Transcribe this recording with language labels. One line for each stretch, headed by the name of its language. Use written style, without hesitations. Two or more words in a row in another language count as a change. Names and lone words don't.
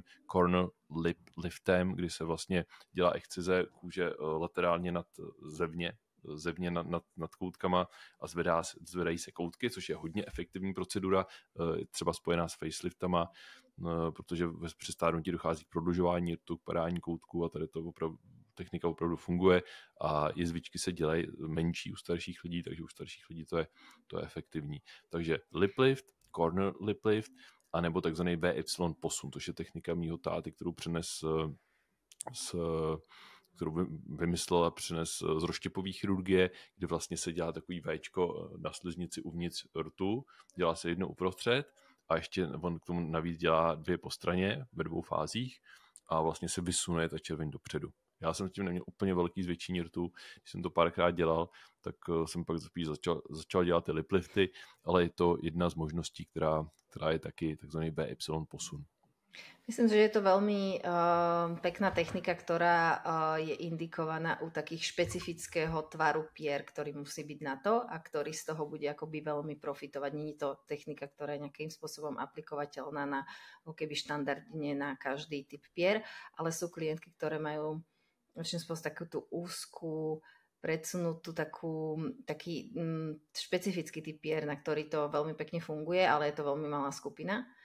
English: corner lip
Czech: liftem, kdy se vlastně dělá excize kůže laterálně zevně nad koutkama a zvedají se koutky, což je hodně efektivní procedura, třeba spojená s faceliftama, protože při stárnutí dochází k prodlužování rtu, k padání koutku a tady to technika opravdu funguje a jizvičky se dělají menší u starších lidí, takže u starších lidí to je efektivní.
English: Takže lip lift, corner lip lift,
Czech: anebo takzvaný VY posun, což je technika mýho táty, kterou kterou vymyslel a přines z rozštěpové chirurgie, kde vlastně se dělá takový Včko na sliznici uvnitř rtu, dělá se jedno uprostřed a ještě on k tomu navíc dělá 2 po straně ve 2 fázích a vlastně se vysune ta červeň dopředu. Já jsem tím neměl úplně velký zvětšení rtu, když jsem to párkrát dělal, tak jsem pak začal dělat ty
English: lip lifty,
Czech: ale je to jedna z možností, která je taky takzvaný VY posun.
Slovak: Myslím, že je to veľmi pekná technika, ktorá je indikovaná u takých špecifického tvaru pier, ktorý musí byť na to a ktorý z toho bude akoby veľmi profitovať. Nie je to technika, ktorá je nejakým spôsobom aplikovateľná na keby štandardne na každý typ pier, ale sú klientky, ktoré majú takú tú úzkú predsunutú taký špecifický typ pier, na ktorý to veľmi pekne funguje, ale je to veľmi malá skupina.